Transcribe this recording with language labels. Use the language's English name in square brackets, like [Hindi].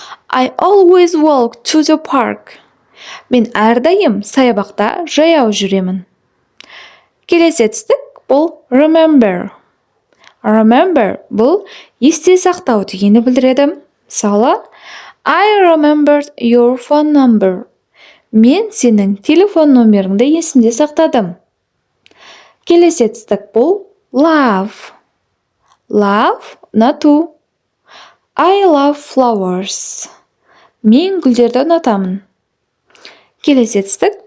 [English] I always walk to the park. [Kazakh] Мен әрдайым саябақта жаяу жүремін. Келесі етістік. Бұл remember. Бұл есте сақтау дегенді білдіреді. [English] Мысалы, I remembered your phone number. [Kazakh] Мен сенің телефон номеріңді есімде сақтадым. Келесі етістік. Бұл love. Ұнату. [English] I love flowers. [Kazakh] Мен гүлдерді ұнатамын. Келесі етістік.